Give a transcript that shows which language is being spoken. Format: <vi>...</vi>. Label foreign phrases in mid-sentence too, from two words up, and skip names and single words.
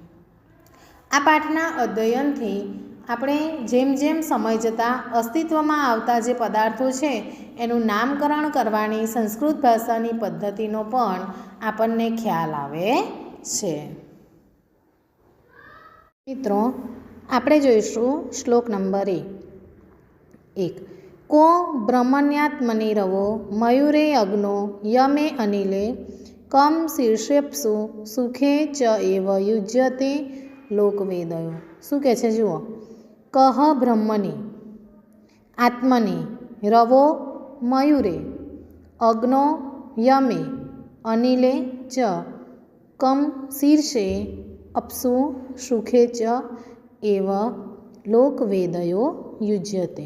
<gu>આ પાઠના અધ્યયનથી આપણે જેમ જેમ સમય જતાં અસ્તિત્વમાં આવતા જે પદાર્થો છે એનું નામકરણ કરવાની સંસ્કૃત ભાષાની પદ્ધતિનો પણ આપણને ખ્યાલ આવે છે। મિત્રો, આપણે જોઈશું શ્લોક નંબર 1।</gu> <sa>को ब्रह्मण्यात्मनि रवो मयूरे अग्नो यमे अनिले कम शीर्षेप्सु सुखे च एव युज्यते लोकवेदयो।</sa> <gu>શું કહે છે જુઓ,</gu> <sa>कह ब्रह्मनी आत्मनी रवो मयुरे अग्नो यमे अनिले च कम शीर्षे अप्सु सुखे च एव लोकवेदयो युज्यते।</sa>